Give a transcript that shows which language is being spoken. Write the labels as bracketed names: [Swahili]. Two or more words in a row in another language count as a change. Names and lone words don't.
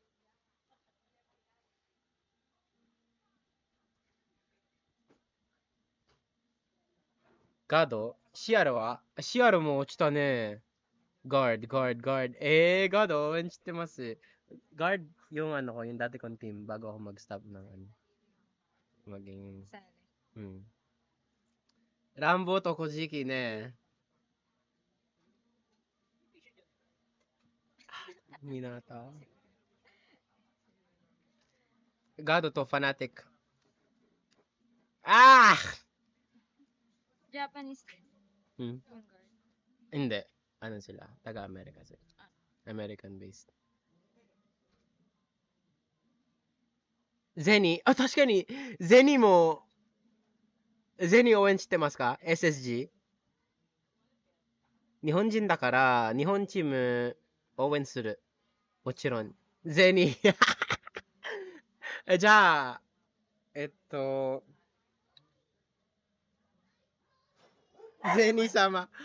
[Japanese] ガードシアルも落ちたね。ガード。ガード応援してます。 [Filipino] ガード yung ano ko, yung dati kong team bago ako mag-stop ng maging... [Japanese] ランボーとコジキね。みなた。ガードとファナティック。 [Filipino] Japanese din. Hindi. Ano sila? Taga-America sila. [English] American based. [Japanese] ゼニー。確かに、ゼニー応援してますか？ SSG。日本人だから、日本チーム応援する。もちろん。ゼニー。じゃあ、ゼニ様。